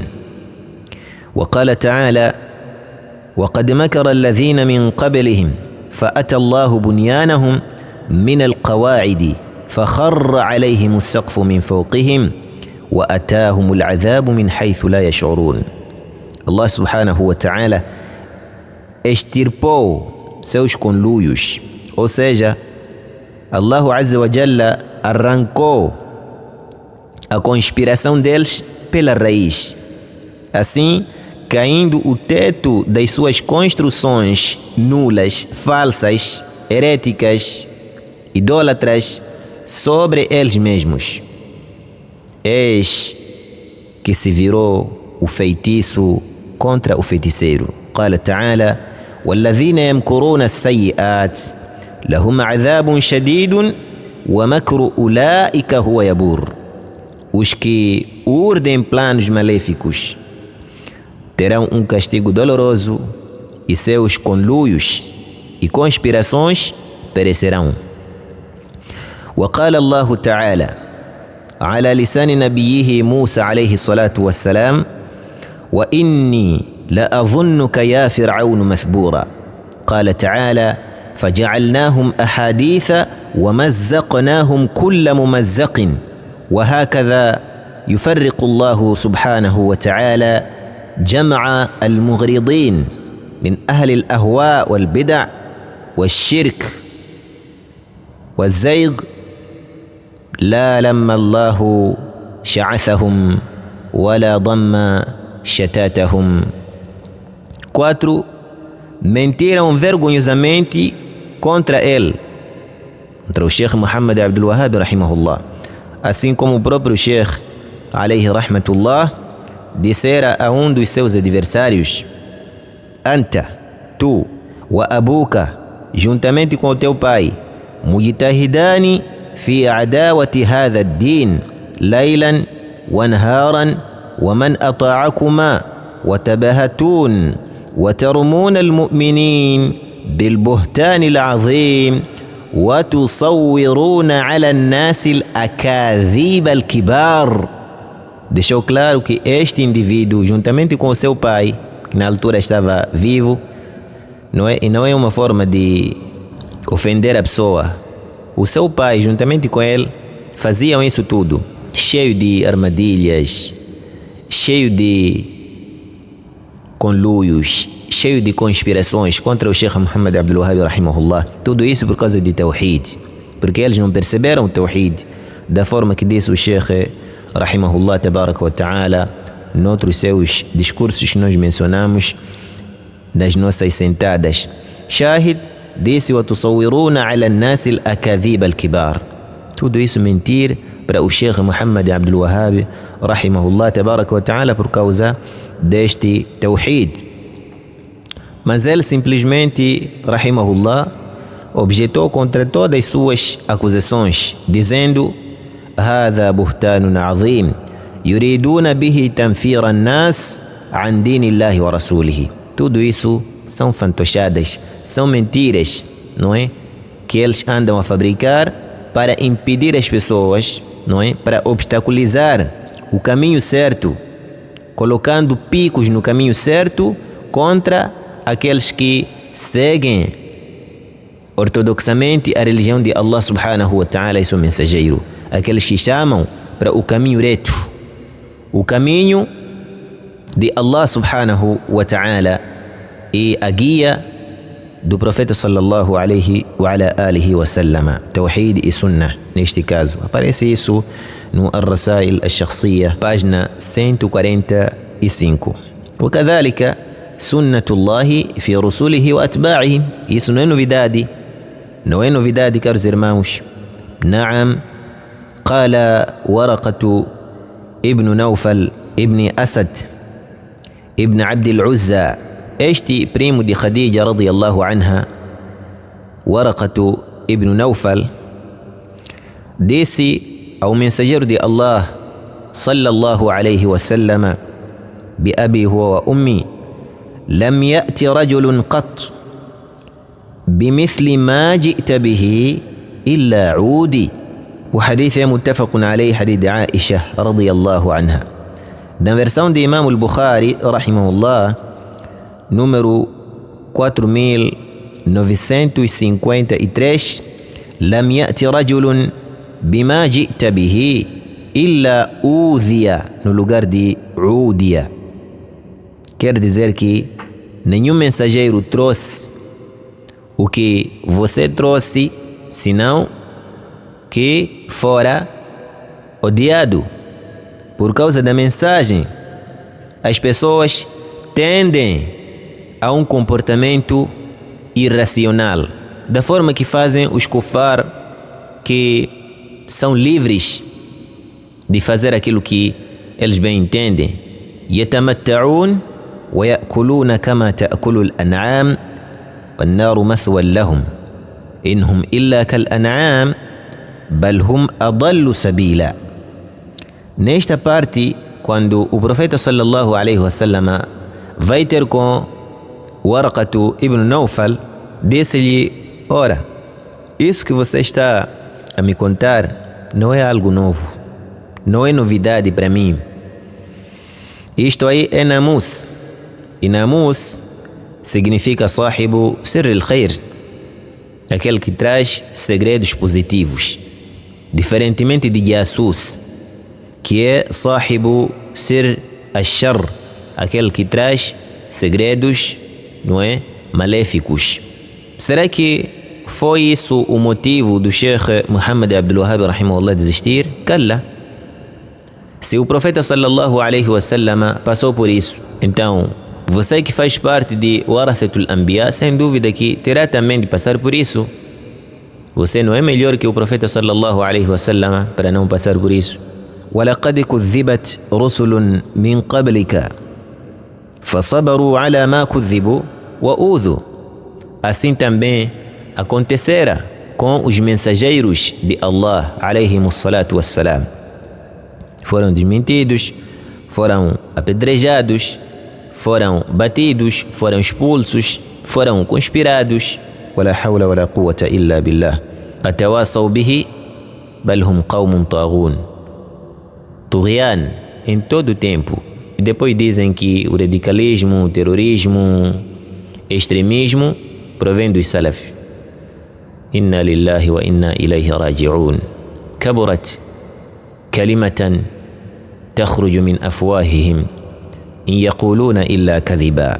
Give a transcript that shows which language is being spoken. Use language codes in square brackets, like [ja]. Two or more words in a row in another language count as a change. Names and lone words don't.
[ar] وقال تعالى: وقد مكر الذين من قبلهم فأتى الله بنيانهم من القواعد فخر عليهم السقف من فوقهم وأتاهم العذاب من حيث لا يشعرون. الله سبحانه وتعالى [pt] extirpou seus conluios, ou seja, [ar] الله عز وجل [pt] arrancou a conspiração deles pela raiz, assim caindo o teto das suas construções nulas, falsas, heréticas, idólatras sobre eles mesmos. Eis que se virou o feitiço contra o feiticeiro. [ar] قال تعالى: وَالَّذِينَ يَمْكُرُونَ السَّيِّئَاتِ لَهُمْ عَذَابٌ شَدِيدٌ وَمَكْرُ أُولَئِكَ هُوَ يَبُورُ. [pt] Os que urdem planos maléficos terão um castigo doloroso e seus conluios e conspirações perecerão. [ar] وقال الله تعالى على لسان نبيه موسى عليه الصلاة والسلام: وإني لأظنك يا فرعون مثبورا. قال تعالى: فجعلناهم أحاديث ومزقناهم كل ممزق. وهكذا يفرق الله سبحانه وتعالى جمع المغرضين من أهل الأهواء والبدع والشرك والزيغ لا لما الله شعثهم ولا ضم شتاتهم. 4. [pt] Mentiram vergonhosamente contra ele, contra o Sheikh Muhammad Abdul Wahhab rahimahullah, assim como o próprio Sheikh [ar] عليه رحمة الله [pt] dissera a um dos seus adversários: [ar] أنت, tu, وأبوك, [pt] juntamente com o teu pai, [ar] مجتهدان في عداوة هذا الدين ليلا ونهارا ومن أطاعكما وتباهتون وترمون المؤمنين بالبهتان العظيم وتصورون على الناس الأكاذيب الكبار. [pt] Deixou claro que este indivíduo, juntamente com o seu pai, que na altura estava vivo, e não é uma forma de ofender a pessoa, o seu pai, juntamente com ele, faziam isso tudo, cheio de armadilhas, cheio de conluios, cheio de conspirações contra o Sheikh Muhammad Abdul Wahhab rahimahullah. Tudo isso por causa de Tawhid, porque eles não perceberam o Tawhid da forma que disse o Sheikh [ar] رحمه الله تبارك وتعالى [pt] noutros seus discursos que nós mencionamos nas nossas sentadas. Shahid disse: [ar] وَتُصَوِّرُونَ عَلَى النَّاسِ الْأَكَاذِيبَ الْكِبَارِ. [pt] Tudo isso mentir para o Sheikh Muhammad Abdul Wahhab [ar] رحمه الله تبارك وتعالى [pt] por causa deste Tawhid. Mas ele simplesmente, rahimahullah, objetou contra todas as suas acusações, dizendo: [ar] هذا بهتان عظيم يريدون به تنفير الناس عن دين الله ورسوله. [pt] Tudo isso são fantochadas, são mentiras, não é? Que eles andam a fabricar para impedir as pessoas, não é? Para obstaculizar o caminho certo, colocando picos no caminho certo contra aqueles que seguem ortodoxamente a religião de [ar] الله سبحانه وتعالى [pt] e seu mensageiro, aqueles que chamam para o caminho reto, o caminho de [ar] الله سبحانه وتعالى [pt] e a guia do profeta [ar] صلى الله عليه وعلى آله وسلم, [pt] Tawhid e Sunnah. Neste caso aparece isso no Ar-Rasail Al-Shakhsiyya, página 145. [ar] وكذلك سنة الله في رسوله وأتباعه. [pt] Isso não é novidade, não é novidade, caros irmãos. [ar] نعم. قال ورقة ابن نوفل ابن أسد ابن عبد العزى، [pt] este primo de Khadija [ar] رضي الله عنها, [pt] Waraqatu ibn Nawfal, disse ao mensageiro de Allah [ar] صلى الله عليه وسلم: بأبي هو وأمي لم يأت رجل قط بمثل ما جئت به إلا عودي. [pt] O hadith é [ar] متفق عليه, [pt] hadith de Aisha [ar] رضي الله عنها. [pt] Na versão de Imam al-Bukhari rahimahullah, número 4953, [ar] لم يأت رجل بما جئت به إلا أوذي, [pt] no lugar de udiya. Quer dizer que nenhum mensageiro trouxe o que você trouxe, senão que fora odiado por causa da mensagem. As pessoas tendem a um comportamento irracional, da forma que fazem os kufar, que são livres de fazer aquilo que eles bem entendem. [ar] يتمتعون ويأكلون كما تأكل الأنعام والنار مثوى لهم إنهم إلا كالأنعام بل هم أضل سبيلا. [pt] Nesta parte, quando o profeta [ar] صلى الله عليه وسلم [pt] vai ter com Warqatu ibn Nawfal, disse-lhe: ora, isso que você está a me contar não é algo novo, não é novidade para mim. Isto aí é namus, e namus significa [ar] صاحب سر الخير, [pt] aquele que traz segredos positivos, diferentemente de jasus, que é [ar] صاحب سر الشر, [pt] aquele que traz segredos, não é, maléficos. Será que foi isso o motivo do Sheikh Muhammad Abdul Wahhab rahimahullah desistir? Kalla. Se o profeta [ar] صلى الله عليه وسلم [pt] passou por isso, então você que faz parte de [ar] ورثة الأنبياء, [pt] sem dúvida que terá também de passar por isso. Você não é melhor que o profeta [ar] صلى الله عليه وسلم [pt] para não passar por isso. [ar] وَلَقَدْ كُذِّبَتْ رُسُلٌ مِّن قَبْلِكَ فَصَبَرُوا عَلَى مَا كُذِّبُوا وَأُوذُوا. [pt] Assim também acontecera com os mensageiros de Allah [ar] عليهم الصلاة والسلام. [pt] Foram desmentidos, foram apedrejados, foram batidos, foram expulsos, foram conspirados. [ar] ولا حول ولا قوة إلا بالله أتواصوا به بل هم قوم طاغون. [pt] Tughyan em todo o tempo. E depois dizem que o radicalismo, o terrorismo, extremismo provém dos salaf. [ar] إنا لله وإنا إليه راجعون. كبرت كلمة تخرج من أفواههم إن يقولون إلا كذبا.